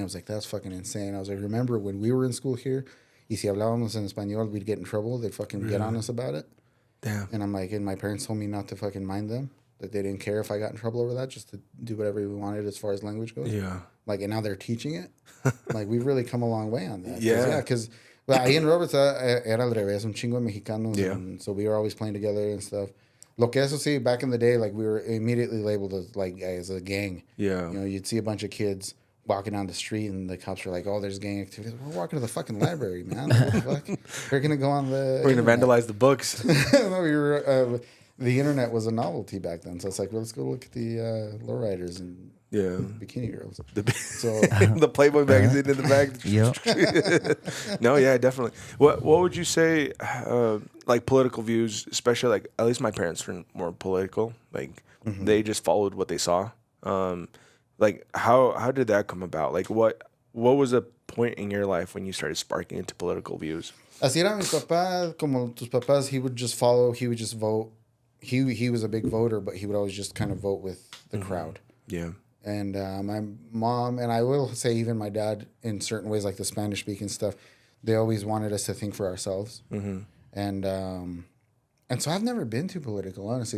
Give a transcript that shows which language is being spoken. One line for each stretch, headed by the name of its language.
English: I was like, "That's fucking insane." I was like, "Remember when we were in school here?
Spanish: Y si hablábamos en español,
English: we'd get in trouble. They'd fucking get on us about it." Damn. And I'm like, and my parents told me not to fucking mind them. That they didn't care if I got in trouble over that, just to do whatever we wanted as far as language goes. Yeah. Like, and now they're teaching it. Like, we've really come a long way on that. Yeah. Because well,
Spanish: ahí en Roberts era al revés, un chingo de mexicanos.
English: Yeah. And so we were always playing together and stuff.
Spanish: Lo que eso sí,
English: back in the day, like, we were immediately labeled as a gang. Yeah. You know, you'd see a bunch of kids walking down the street, and the cops were like, "Oh, there's gang activity." We're walking to the fucking library, man. What the fuck? We're gonna go on the. We're going to vandalize the books. No, we were. The internet was a novelty back then, so it's like, well, let's go look at the lowriders and Yeah. bikini girls. So the Playboy magazine in the back. Yep. No, yeah, definitely. What would you say, like political views, especially like at least my parents were more political. Like they just followed what they saw. Like how did that come about? Like what was a point in your life when you started sparking into political views?
Spanish: Así era mi papá, como tus papás.
English: He would just follow. He would just vote. He was a big voter, but he would always just kind of vote with the crowd. Yeah. And my mom, and I will say even my dad, in certain ways, like the Spanish speaking stuff, they always wanted us to think for ourselves. And so I've never been too political, honestly.